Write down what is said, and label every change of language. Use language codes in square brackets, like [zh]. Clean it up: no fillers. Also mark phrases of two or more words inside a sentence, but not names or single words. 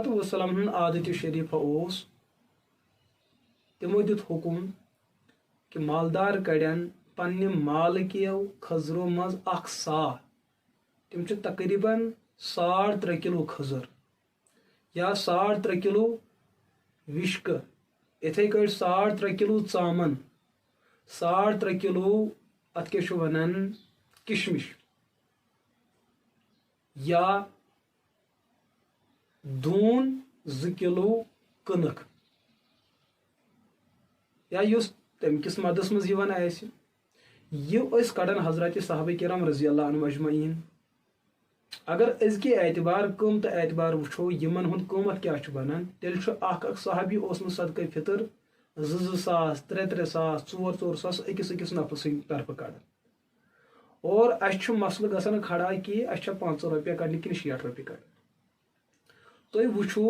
[ks] والسلام ہُنٛد عادتِ شریٖفہ اوس تِمو دیُت حُکُم کہ مالدار کڑن پننہِ مالکیو کھٔزرو منٛز اکھ صاع تِم چھِ تقریٖباً 3.5 کِلوٗ کھٔزٕر یا 3.5 کِلوٗ وِشکہٕ یِتھے کٲٹھۍ 3.5 کِلوٗ ژامن 3.5 کِلوٗ اتھ کیٛاہ چھُ ونان کشمش یا دوٗن 2 کِلوٗ کٕنٕک یا یُس تمہِ کِس مدس منٛز یِوان آسہِ یہِ ٲسۍ کڑان حضرات صحابہ کرام [ar] رضی اللہ عنہum اجمعین [ks] اگر أزکہِ اعتبار قۭمتہٕ اعتبار وٕچھو یِمن ہُنٛد قۭمتھ کیٛاہ چھُ بنان تیٚلہِ چھُ اکھ صحابی اوسمُت صدقہ فطر 2 ساس 3 ساس 4 ساس أکِس نفرٕ سٕنٛدِ طرفہٕ کڑان اور اسہِ چھُ مسلہٕ گژھان کھڑا کہ اسہِ چھا 5 رۄپیہِ کڑنہِ کِنہٕ 60 رۄپیہِ کڑنہِ تُہۍ وٕچھو